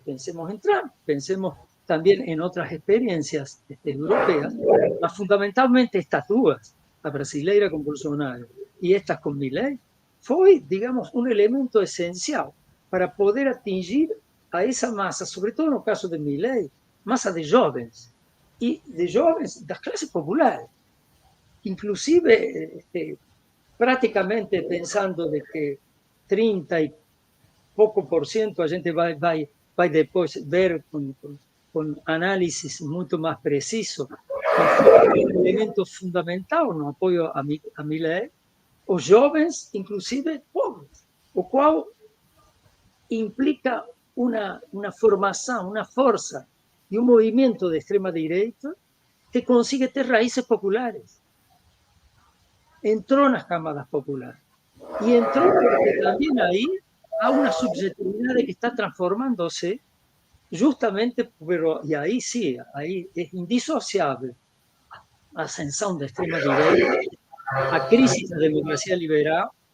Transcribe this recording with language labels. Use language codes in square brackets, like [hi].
[es] Pensemos en Trump, pensemos también en otras experiencias europeas, mas fundamentalmente estas dudas, la brasileira con Bolsonaro y estas con Milei, fue, digamos, un elemento esencial para poder atingir a esa masa, sobre todo en el caso de Milei, masa de jóvenes, y de jóvenes de las clases populares, inclusive prácticamente pensando de que 30 y poco por ciento [pt] a gente vai vai depois ver com análises muito mais precisos, que foi um elemento fundamental no apoio a Milei, os jovens, inclusive pobres, o qual implica [es] una formación, una fuerza y un movimiento de extrema derecha que consigue ter raíces populares. Entró en las cámaras populares. Y entró porque también ahí hay una subjetividad que está transformándose justamente, pero y ahí sí, ahí es indisociable la ascensión de extrema derecha, a crisis de la democracia liberal